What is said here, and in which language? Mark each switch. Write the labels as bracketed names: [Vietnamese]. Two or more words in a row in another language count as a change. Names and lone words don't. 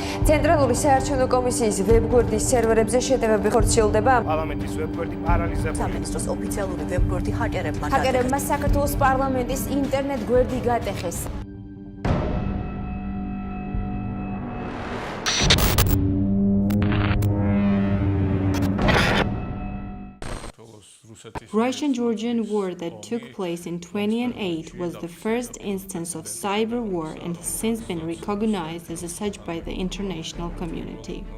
[Georgian] ცენტრალური საარჩევნო კომისიის ვებგვერდის სერვერებზე შეტევები ხორციელდება. პარლამენტის ვებგვერდი პარალიზებული. სამინისტროს ოფიციალური ვებგვერდი ჰაკერებმა საქართველოს პარლამენტის ინტერნეტ გვერდი გატეხეს. [English] Russian-Georgian war that took place in 2008 was the first instance of cyber war and has since been recognized as such by the international community.